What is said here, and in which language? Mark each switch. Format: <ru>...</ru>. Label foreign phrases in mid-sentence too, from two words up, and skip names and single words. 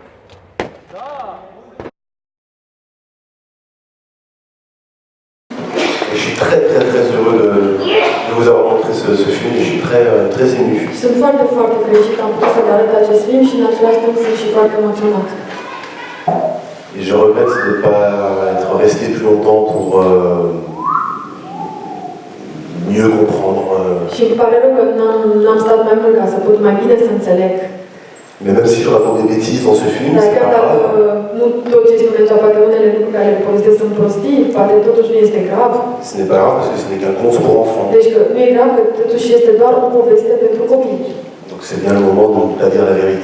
<fr>Je suis très heureux de vous avoir montré ce film et je suis très ému.</fr> <ro>Sunt foarte fericită, am putut să vă arăt acest film și în același timp sunt și foarte emoționat.</ro> <fr>Et je regrette de ne pas être resté plus longtemps pour mieux comprendre.</fr> <ro>Și îmi pare rău că n-am stat mai mult ca să pot mai bine să înțeleg.</ro> <fr>Mais même si je raconte des bêtises dans ce film,</fr> <ro>Dar</ro> <fr>c'est</fr> <ro>chiar</ro> <fr>pas</fr> <ro>dacă</ro> <fr>grave.</fr> <ro>nu tot ce spune sau poate unele lucruri care le povestesc sunt prostii, poate totuși nu este grav.</ro> <fr>Ce n'est pas grave parce que ce n'est qu'un conte pour enfants.</fr> <ro>Deci că nu e grav, că totuși este doar o poveste pentru copii.</ro> <fr>Donc c'est bien le moment de ne pas dire la vérité.</fr>